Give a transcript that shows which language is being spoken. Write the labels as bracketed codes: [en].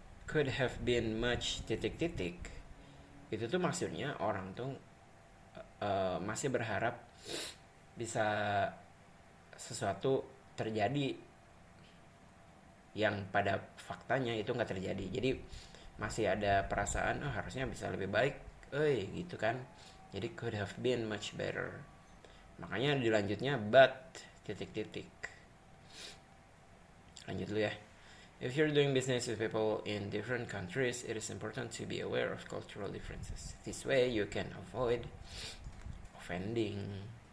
[en] Could have been much [id] titik-titik. Itu tuh maksudnya orang tuh masih berharap bisa sesuatu terjadi yang pada faktanya itu nggak terjadi. Jadi masih ada perasaan harusnya bisa lebih baik, gitu kan. Jadi [en] could have been much better. [id] Makanya dilanjutnya [en] but [id] titik-titik. Lanjut dulu ya. [en] If you're doing business with people in different countries, it is important to be aware of cultural differences. This way you can avoid offending.